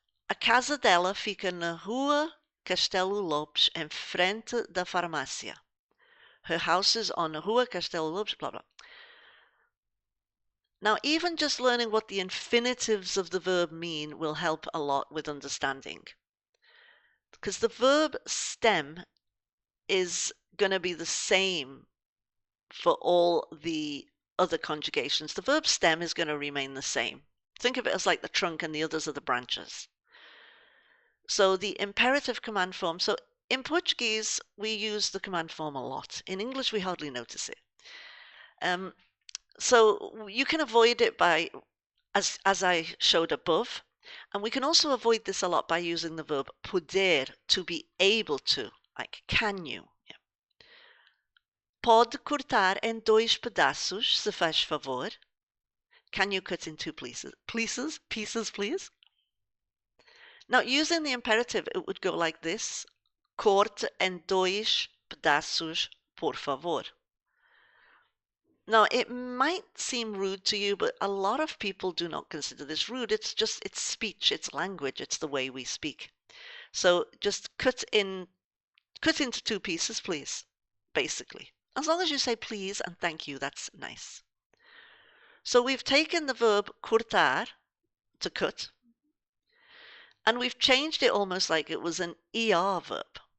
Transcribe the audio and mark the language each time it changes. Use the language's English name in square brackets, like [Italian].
[Portuguese] A casa dela fica na rua Castelo Lopes, em frente da farmácia. [English] Her house is on Rua Castelo Lopes, blah, blah. Now, even just learning what the infinitives of the verb mean will help a lot with understanding. Because the verb stem is going to be the same for all the other conjugations. The verb stem is going to remain the same. Think of it as like the trunk and the others are the branches. So the imperative command form, so in Portuguese, we use the command form a lot. In English, we hardly notice it. So you can avoid it by, as I showed above, and we can also avoid this a lot by using the verb poder, to be able to, like can you. Yeah. [Portuguese] Pode cortar em dois pedaços, se faz favor. [English] Can you cut in two pieces, please? Now, using the imperative, it would go like this. [Portuguese] Corte em dois pedaços, por favor. [English] Now, it might seem rude to you, but a lot of people do not consider this rude. It's speech, it's language, it's the way we speak. So just cut into two pieces, please, basically. As long as you say please and thank you, that's nice. So we've taken the verb cortar, to cut, and we've changed it almost like it was an ER verb.